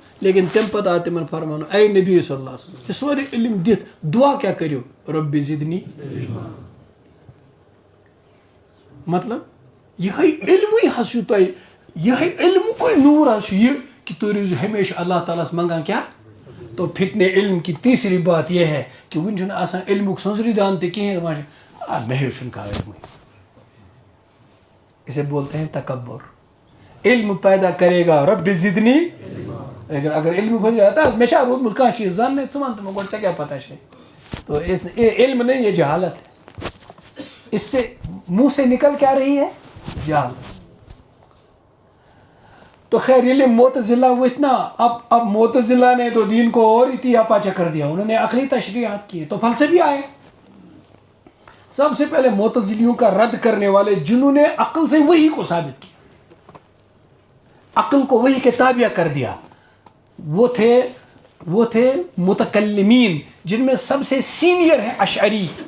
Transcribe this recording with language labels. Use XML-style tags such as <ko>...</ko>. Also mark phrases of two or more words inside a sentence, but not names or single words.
<ks>لیکن تمہِ پتہٕ آو تِمن فرماونہٕ اے نبی صلی اللہ علیہ وسلم، یہِ سورُے علم دِتھ دعا کیٛاہ کٔرِو؟</ks> <ar>رۄبِ زِدنی.</ar> <ks>مطلب یِہے علمٕے حظ چھُ تۄہہِ، یِہے علمُکُے نوٗر حظ چھُ یہِ کہ تُہۍ روٗزِو ہمیشہ اللہ تعالیٰ ہس منگان کیٛاہ؟</ks> <ur>تو فتنہ علم کی تیسری بات یہ ہے کہ</ur> <ks>وُنہِ چھُنہٕ آسان علمُک سنٛزرِ دان تہِ کِہیٖنۍ. دپان چھِ مےٚ ہیوٚچھ نہٕ کانٛہہ علمٕے.</ks> <ur>اسے بولتے ہیں تکبر. علم پیدا کرے گا</ur> <ar>رب زدنی.</ar> <ur>لیکن اگر علم ہو جاتا ہے،</ur> <ks>مےٚ چھا روٗدمُت کانٛہہ چیٖز زاننے، ژٕ وَن تہٕ مےٚ گۄڈٕ ژےٚ کیٛاہ پتہ چھے.</ks> <ur>تو علم نہیں، یہ جہالت ہے. اس سے منہ سے نکل کیا رہی ہے؟ جہالت. تو خیر یہ معتزلہ وتھ نا، اب معتزلہ نے تو دین کو اور ہی تیا پاچا کر دیا. انہوں نے عقلی تشریحات کیے تو فلسفی آئے. سب سے پہلے معتزلیوں کا رد کرنے والے جنہوں نے عقل سے وہی کو ثابت کیا، عقل کو وہی کے تابع کر دیا، وہ تھے متکلمین، جن میں سب سے سینئر ہے اشعری.</ur>